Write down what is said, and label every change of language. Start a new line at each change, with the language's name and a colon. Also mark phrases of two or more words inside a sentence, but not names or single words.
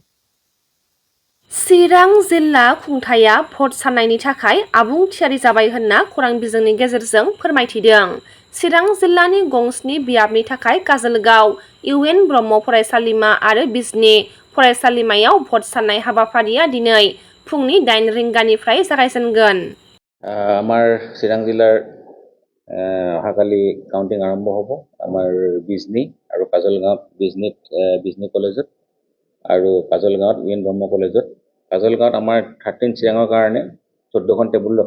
Bodo: चिरां जिल्ला खुंथाया भट साननायनि थाखाय आबुं थियारि जाबाय होनना खौरां बिजोंनि गेजेरजों फोरमायथिदों। चिरां जिल्लानि गंस्नि बियाबनि थाखाय काजलगाव इउएन ब्रह्म फरायसालिमा आरो बिजनि फरायसालिमायाव भट साननाय हाबाफारिया दिनै फुंनि 9 रिंगानिफ्राय जागायजेनगोन।
Assamese: আমাৰ চিৰাং জিলাৰ অহাকালি কাউণ্টিং আৰম্ভ হ'ব আমাৰ বিজনী আৰু কাজলগাঁৱত বিজনী কলেজত আৰু কাজলগাঁৱত ইউএন ব্ৰহ্ম কলেজত কাজলগাঁৱত আমাৰ 13 চিৰাঙৰ কাৰণে 14খন টেবুল ৰখা